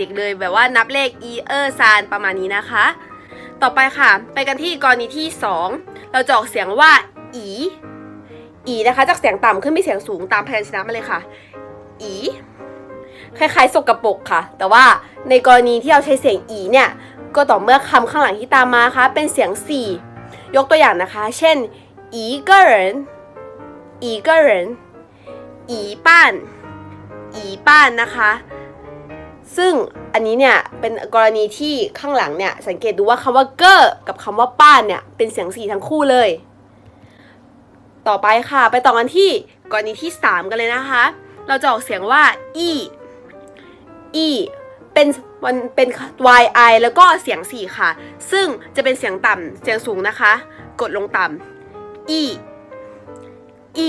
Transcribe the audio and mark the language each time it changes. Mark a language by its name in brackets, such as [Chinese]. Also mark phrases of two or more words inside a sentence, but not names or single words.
[Thai] กๆเลยแบบว่านับเลข e 3ประมาณนี้นะคะต่อไปค่ะไปกันที่กรณีที่2เราจะออกเสียงว่า อีนะคะจากเสียงต่ำขึ้นไปเสียงสูงตามพยัญชนะมาเลยค่ะอีคล้ายๆสกปรกค่ะแต่ว่าในกรณีที่เราใช้เสียงอีเนี่ย ก็ต่อเมื่อคำข้างหลังที่ตามมาค่ะเป็นเสียง4ยกตัวอย่างนะคะเช่น [Chinese] 一个人一个人一半一半 [Thai] นะคะซึ่งอันนี้เนี่ยเป็นกรณีที่ข้างหลังเนี่ยสังเก ตดูว่าคำว่าเกอร์กับคำว่าป้านเนี่ยเป็นเสียง4ทั้งคู่เลยต่อไปค่ะไปต่อกันที่กรณีที่3กันเลยนะคะเราจะอ อกเสียงว่าอีเป็น yi แล้วก็เสียง4ค่ะซึ่งจะเป็นเสียงต่ำเสียงสูงนะคะกดลงต่ำอี